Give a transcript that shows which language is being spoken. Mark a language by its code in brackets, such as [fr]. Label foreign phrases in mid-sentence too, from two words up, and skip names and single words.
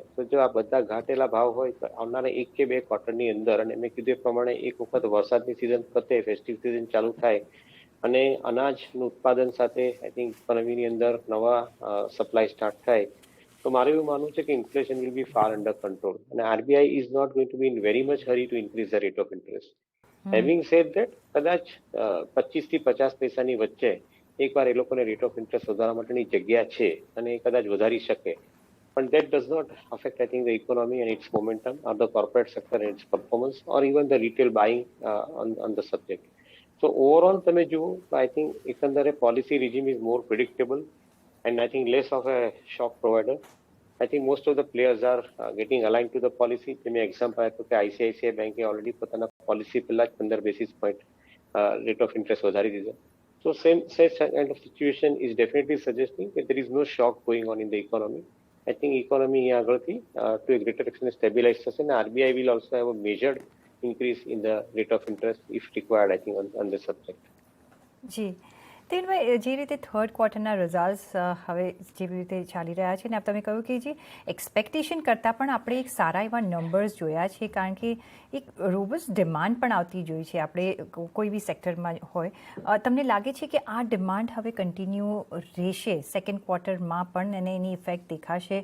[gu] તો જો આ બધા ઘટેલા ભાવ હોય તો આવનારા 1 કે 2 ક્વાર્ટરની અંદર, અને મેં કીધું એ પ્રમાણે એક વખત વરસાદની સિઝન પતે, [en] festive season [gu] ચાલુ થાય અને અનાજનું ઉત્પાદન સાથે [en] I think [gu] ઇકોનોમીની અંદર નવા સપ્લાય સ્ટાર્ટ થાય, તો મારું એવું માનવું છે કે [en] inflation will be far under control, [gu] અને [en] RBI is not going to be in very much hurry to increase the rate of interest. having said that, [gu] કદાચ 25 થી 50 પૈસાની વચ્ચે એકવાર એ લોકોને [en] rate of interest [gu] વધારવા માટેની જગ્યા છે અને એ કદાચ વધારી શકે, પણ [en] that does not affect, I think, the economy and its momentum, or the corporate sector and its performance, or even the retail buying on the subject. So overall [gu] તમે જુઓ તો [en] I think એકંદરે પોલિસી regime is more predictable and I think less of a shock provider. I think most of the players are getting aligned to the policy. [gu] મેં એક્ઝામ્પલ આપ્યું કે આઈસીઆઈસીઆઈ બેંકે ઓલરેડી પોતાના પોલિસી પહેલા જ 15 [en] basis point rate of interest [gu] વધારી દીધો. [en] So such kind of situation is definitely suggesting that there is no shock going on in the economy. I think economy [gu] અહીંયા આગળથી [en] to a greater extent stabilize થશે, and RBI will also have a measured increase in the rate of interest if required, I think, on this subject. [gu] જી, તેનભાઈ, જે રીતે થર્ડ ક્વાર્ટરના રિઝલ્ટ્સ હવે જેવી રીતે ચાલી રહ્યા છે ને તમે કહ્યું કે જે એક્સપેક્ટેશન કરતાં પણ આપણે એક સારા એવા નંબર્સ જોયા છે, કારણ કે એક [en] robust demand [gu] પણ આવતી જોઈ છે આપણે કોઈ બી સેક્ટરમાં હોય. તમને લાગે છે કે આ ડિમાન્ડ હવે કન્ટિન્યુ રહેશે સેકન્ડ ક્વાર્ટરમાં પણ અને એની ઇફેક્ટ દેખાશે?